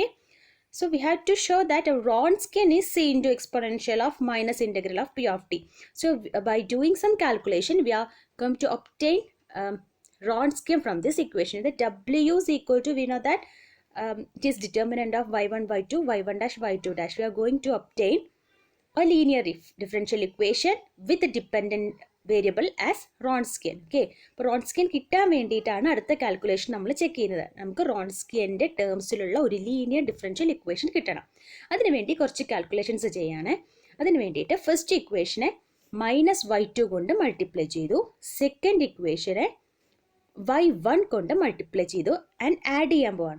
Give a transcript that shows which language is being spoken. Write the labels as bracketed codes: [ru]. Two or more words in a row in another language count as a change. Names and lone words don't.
[en] So we have to show that a Wronskian is c into exponential of minus integral of p of t. So by doing some calculation, we are going to obtain Wronskian from this equation. The w is equal to, we know that it is determinant of y1, y2, y1 dash, y2 dash. We are going to obtain a linear differential equation with a dependent variable as Wronskian. [ml] Okay. അപ്പോൾ Wronskian കിട്ടാൻ വേണ്ടിയിട്ടാണ് അടുത്ത കാൽക്കുലേഷൻ നമ്മൾ ചെക്ക് ചെയ്യുന്നത്. നമുക്ക് Wronskianൻ്റെ ടേംസിലുള്ള ഒരു [en] linear differential equation [ml] കിട്ടണം. അതിനുവേണ്ടി കുറച്ച് കാൽക്കുലേഷൻസ് ചെയ്യാണ്. അതിന് വേണ്ടിയിട്ട് [en] first equation [ml] -y2 കൊണ്ട് മൾട്ടിപ്ലൈ ചെയ്തു. [en] second equation [ml] y1 കൊണ്ട് മൾട്ടിപ്ലൈ ചെയ്തു [en] and add [ml] ചെയ്യാൻ പോവാണ്.